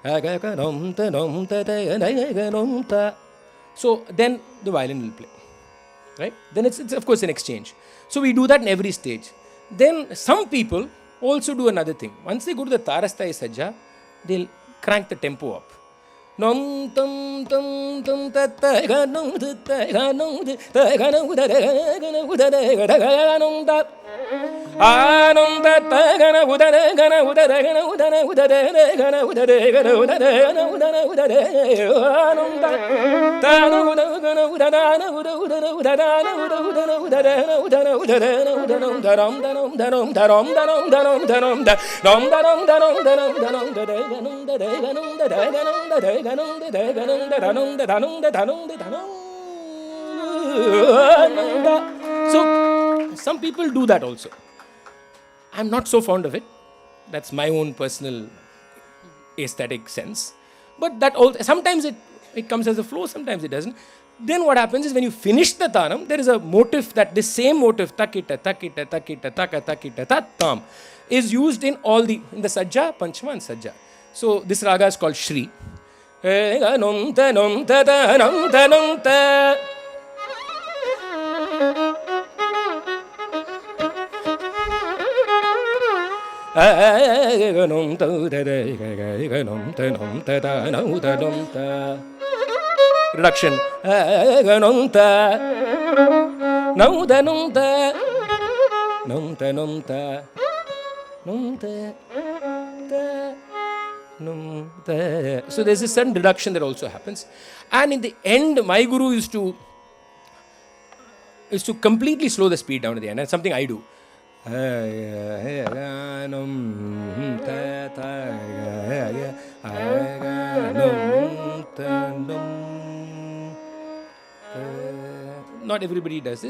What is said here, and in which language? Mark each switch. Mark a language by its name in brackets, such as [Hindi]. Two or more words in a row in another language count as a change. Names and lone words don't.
[English] So then the violin will play. Right? Then it's of course an exchange. So we do that in every stage. Then some people also do another thing. Once they go to the Tarasthai Sajja, they'll crank the tempo up. Nom tum tum tum ta ta ga nom ta ga nom ta ga nom ta ga nom ta ga nom ta anom ta ta ga na uda ga na uda ga na uda na uda ga na uda ga na uda ga na uda na uda anom ta ta no uda ga na uda na uda uda na uda na uda uda na uda na uda na uda na uda na uda rom da nom da nom da rom da nom da nom da nom da nom da nom da nom da nom da nom da ga nom da ga nom da ga nom da so some people do that also. I'm not so fond of it. That's my own personal aesthetic sense. But that also, sometimes it comes as a flow, sometimes it doesn't. Then what happens is when you finish the Tanam, there is a motif that this same motif takita takita takita taka takita tattam is used in the Sajja, Panchama and Sajja. So this raga is called Shri. Nom ta nom ta ta nom ta nom ta. Nom ta nom ta nom ta ta nom ta nom ta. Reduction. Nom ta nom ta nom ta nom ta nom ta nom ta ta. So there's a certain reduction that also happens. And in the end, my guru used to is to completely slow the speed down at the end. That's something I do. Not everybody does this.